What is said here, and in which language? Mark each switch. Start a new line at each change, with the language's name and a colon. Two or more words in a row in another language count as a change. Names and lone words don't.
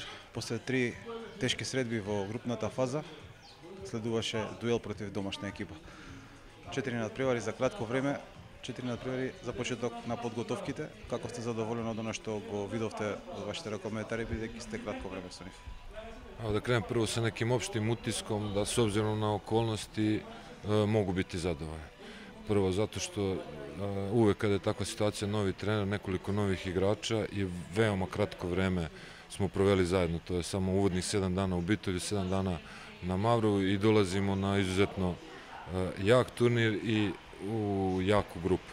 Macedonian: После 3 тешки средби во групната фаза следуваше дуел против домашна екипа. 4 надпревари за кратко време, 4 надпревари за почеток на подготовките. Како сте задоволени од она што го видовте од вашите коментари, бидејќи сте кратко време со нив?
Serbian: Да кrenем prvo sa nekim opštim utiskom da s obzirom na okolnosti mogu biti zadovoljni. Prvo zato što uvek kada je takva situacija, novi trener, nekoliko novih igrača i veoma kratko vreme smo proveli zajedno. To je samo uvodnih 7 dana u Bitolju, 7 dana na Mavrovu i dolazimo na izuzetno jak turnir i u jaku grupu.